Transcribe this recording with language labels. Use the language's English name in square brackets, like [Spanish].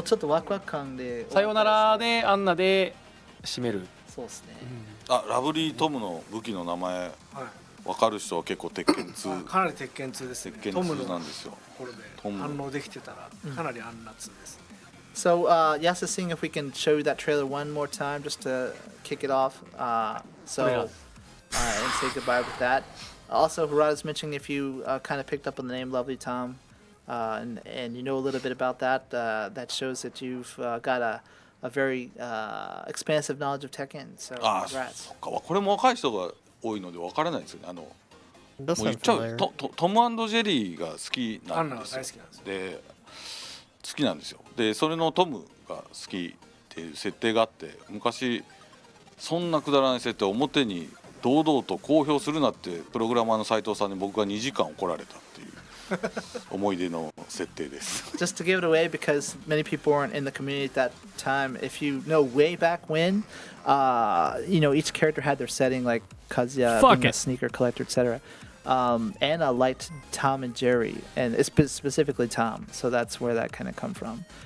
[Japanese] うちょっとワクワク感で。さよならでアンナで締める。そうですね。ラブリートムの武器の名前わかる人は結構鉄拳2。かなり鉄拳2ですね。鉄拳2なんですよ。これで反応できてたらかなりアンナ2です。 [English] So, Yas is seeing if we can show you that trailer one more time just to kick it off. And say goodbye with that. Also, Harada's mentioning if you kind of picked up on the name Lovely Tom, and you know a little bit about that, that shows that you've got a very expansive knowledge of Tekken. So, congrats. [Japanese] これも若い人が多いのでわからないですよね。もう言っちゃうトム&ジェリーが好きなんですよ。で好きなんですよ。でそれのトムが好きっていう設定があって昔そんなくだらない設定を表に堂々と公表するなってプログラマーの斉藤さんに僕が2時間怒られたっていう思い出の設定です。 [English] Just to give it away because many people weren't in the community at that time. If you know way back when, each character had their setting like Kazuya being a sneaker collector, etc. Anna liked Tom and Jerry, and it's specifically Tom, so that's where that kind of come from.